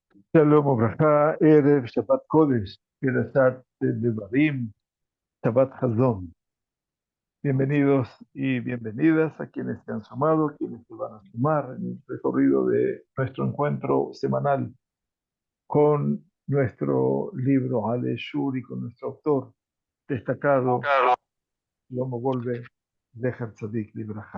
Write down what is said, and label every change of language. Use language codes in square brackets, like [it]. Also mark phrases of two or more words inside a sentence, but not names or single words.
[he] שלום וברכה, ערב שבת קודש, פרשת דברים, שבת חזון. [es] Bienvenidos y bienvenidas a quienes se han sumado, a quienes se van a sumar en el recorrido de nuestro encuentro semanal con nuestro libro Ale Shur y con nuestro autor destacado, [he] Shlomo Wolbe, זכר צדיק לברכה.